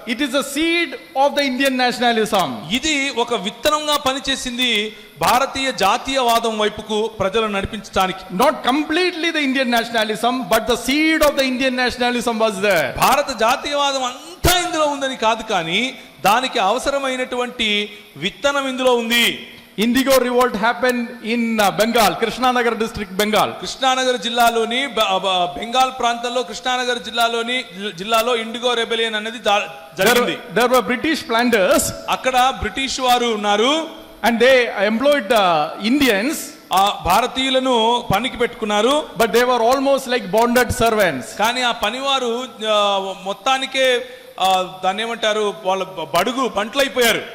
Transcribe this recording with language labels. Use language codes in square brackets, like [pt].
[en] It is a seed of the Indian nationalism. [te] ఇది ఒక విత్తనంగా పనిచేసింది భారతీయ జాతీయవాదం వైపుకు ప్రజలను నడిపించడానికి. [en] Not completely the Indian nationalism, but the seed of the Indian nationalism was there. [te] భారత జాతీయవాదం అంతా ఇందులో ఉందని కాదు, కానీ దానికి అవసరమైనటువంటి విత్తనం ఇందులో ఉంది. [en] Indigo revolt happened in Bengal, Krishnanagar district, Bengal. [te] Krishna Nagar జిల్లాలోని బెంగాల్ ప్రాంతంలో కృష్ణానగర్ జిల్లాలో ఇండిగో రెబెలియన్ అనేది జరిగింది. [en] There were British planters, [te] అక్కడ బ్రిటిష్ వారు ఉన్నారు, [en] and they employed Indians, [te] ఆ భారతీయులను పనికి పెట్టుకున్నారు. [en] but they were almost like bonded servants. [te] కానీ ఆ పనివారు మొత్తానికే దాన్ని ఏమంటారు, వాళ్ళ బంట్లైపోయారు,